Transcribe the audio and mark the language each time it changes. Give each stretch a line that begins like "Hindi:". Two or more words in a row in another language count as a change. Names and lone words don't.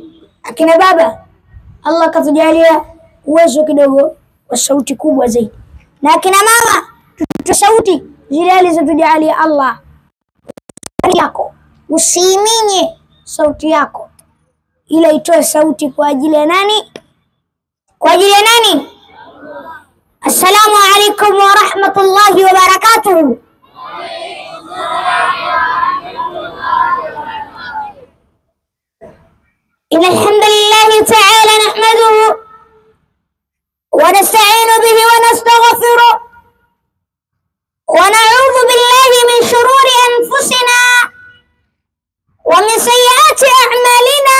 Swahili: Akina baba, Allah katujalia uwezo kidogo wa sauti kubwa zaidi, na akina mama tutoe sauti zile alizotujalia Allah yako. Usiiminye sauti yako, ila itoe sauti kwa ajili ya nani? Kwa ajili ya nani?
Arabic: السلام عليكم ورحمة الله وبركاته. إن الحمد لله تعالى نحمده ونستعين به ونستغفره ونعوذ بالله من شرور أنفسنا ومن سيئات أعمالنا.